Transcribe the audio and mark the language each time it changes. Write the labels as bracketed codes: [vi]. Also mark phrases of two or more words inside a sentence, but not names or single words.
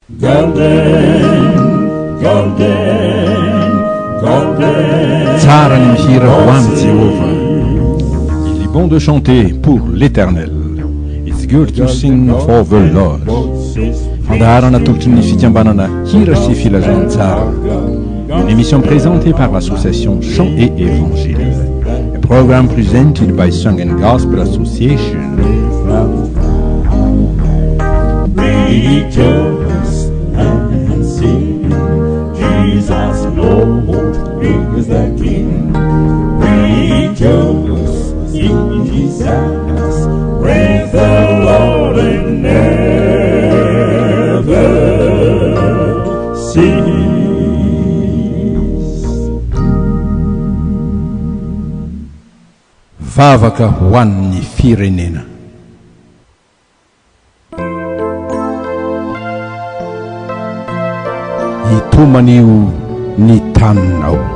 [mg] Tsara ny mihira ho an'i Jéhovah. [fr] Il est bon de chanter pour l'Éternel. [en] It's good to sing for the Lord. [mg] Fandaharana tolotry ny fikambanana hira sy filazantsara. [fr] Une émission présentée par l'association Chant et Évangile. [en] A program presented by Song and Gospel Association. Rejoice and sing, Jesus Lord is the King. Rejoice in Jesus, praise the Lord and never cease. [mg] Vavaka ho an'ny firenena. Hitomanio ny taninao.